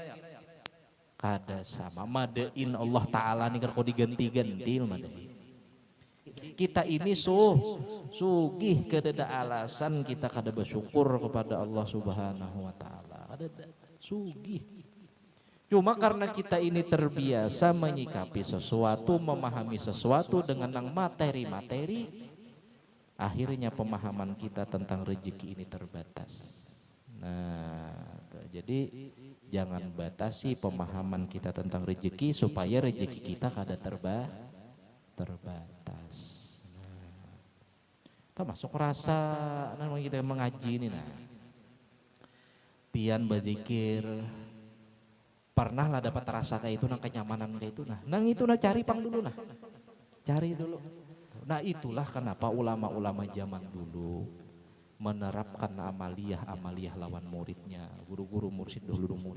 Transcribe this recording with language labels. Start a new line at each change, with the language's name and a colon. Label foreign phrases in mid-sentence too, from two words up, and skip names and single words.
Banjar: Kada sama, madain Allah Ta'ala nih kalau diganti-ganti madain. Kita ini sugih kada alasan kita kada bersyukur kepada Allah
Arabic: سبحانه وتعالى.
Banjar: Kada sugih.
Indonesian: Cuma karena kita ini terbiasa menyikapi sesuatu, memahami sesuatu dengan yang materi-materi, akhirnya pemahaman kita tentang rezeki ini terbatas.
Banjar: Nah, jadi jangan batasi pemahaman kita tentang rezeki supaya rezeki kita kada terbatas. Kita masuk rasa namanya kita mengaji ini nah. Pian berzikir, pernah lah dapat rasa kayak itu, nang kenyamanan kayak itu nah. Nang itu nah cari pang dulu nah. Cari dulu. Nah itulah kenapa ulama-ulama zaman dulu menerapkan amaliyah lawan muridnya, guru-guru mursyid dulu murid.